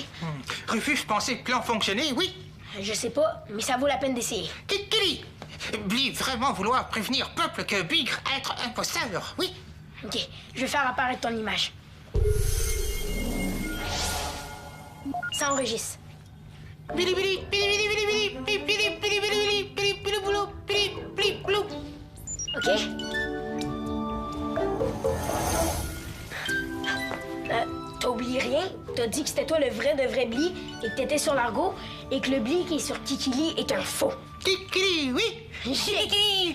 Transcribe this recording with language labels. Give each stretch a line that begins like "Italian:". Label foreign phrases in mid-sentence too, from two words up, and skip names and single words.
French: Rufus pensait que le plan fonctionnait, oui. Je sais pas, mais ça vaut la peine d'essayer. Kikili! Bli vraiment vouloir prévenir peuple que Bigre être imposteur, oui. Ok, je vais faire apparaître ton image. Ça enregistre. Bili bili, bili bili bili bili, bili bili bili bili bili bili boulou, bili bili boulou. Ok? T'as oublié rien? T'as dit que c'était toi le vrai de vrai Bli et que t'étais sur l'argot et que le Bli qui est sur Kikili est un faux. Kikili, oui. Kiki!